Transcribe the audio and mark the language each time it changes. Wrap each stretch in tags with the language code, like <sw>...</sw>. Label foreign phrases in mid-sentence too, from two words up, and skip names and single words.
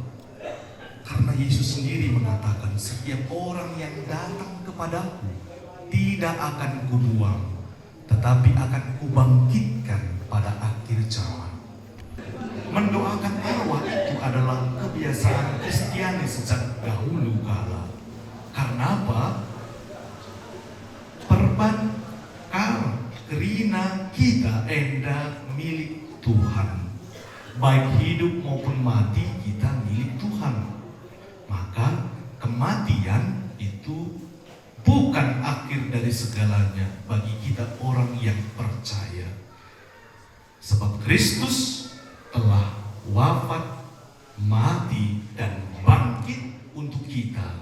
<id>Karena Yesus sendiri mengatakan, "Setiap orang yang datang kepadaku tidak akan kubuang, tetapi akan kubangkitkan pada akhir zaman." Mendoakan arwah itu adalah kebiasaan Kristiani sejak dahulu kala. Karena apa? Kerina kita enda milik Tuhan. Baik hidup maupun mati kita milik Tuhan. Maka kematian itu bukan akhir dari segalanya bagi kita orang yang percaya. Sebab Kristus telah wafat, mati, dan bangkit untuk kita.</id>